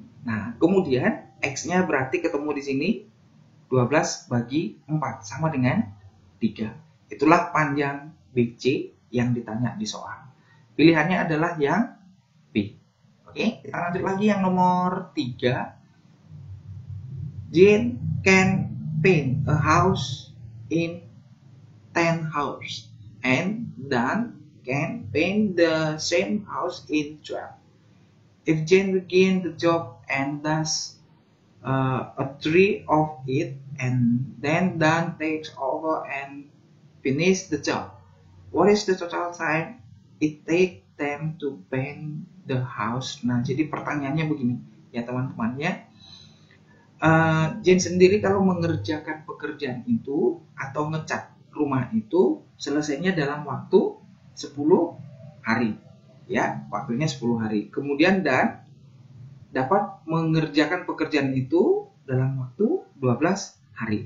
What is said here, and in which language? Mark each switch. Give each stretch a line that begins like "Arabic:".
Indonesian: Nah, kemudian X-nya berarti ketemu di sini 12 bagi 4 sama dengan 3. Itulah panjang BC yang ditanya di soal. Pilihannya adalah yang B. Oke, kita lanjut lagi yang nomor 3.
English: Jane can paint a house in 10 hours and Dan can paint the same house in 12. If Jane begin the job and does a 3 of it, and then Dan takes over and finish the job, what is the total time it take them to paint the house?
Indonesian: Nah, jadi pertanyaannya begini ya teman-teman ya. Jane sendiri kalau mengerjakan pekerjaan itu atau ngecat rumah itu selesainya dalam waktu 10 hari ya, waktunya 10 hari. Kemudian Dan dapat mengerjakan pekerjaan itu dalam waktu 12 hari.